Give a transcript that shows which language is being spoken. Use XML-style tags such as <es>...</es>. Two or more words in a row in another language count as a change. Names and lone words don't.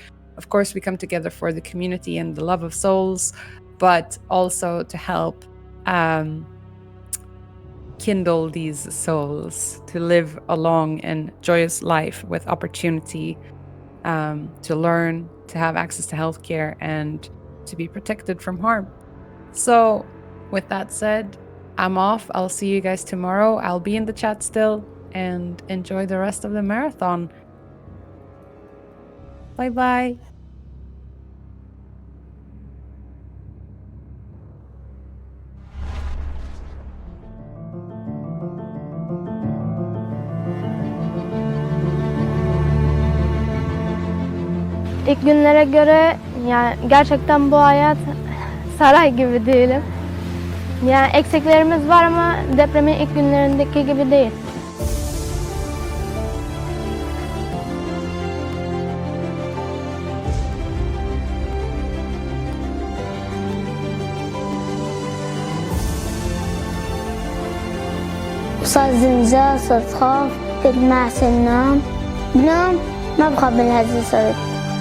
<en>Of course, we come together for the community and the love of souls, but also to help kindle these souls to live a long and joyous life with opportunity, to learn, to have access to healthcare, and to be protected from harm. So with that said, I'm off. I'll see you guys tomorrow. I'll be in the chat still, and enjoy the rest of the marathon. Bye bye.</en> <tr>İlk günlere göre yani gerçekten bu hayat saray gibi diyelim. Yani eksiklerimiz var ama depremin ilk günlerindeki gibi değil.</tr> <ar>وصار زلزال صار خوف كنت مع سنام بنام ما بخاف من هالزلزال</ar>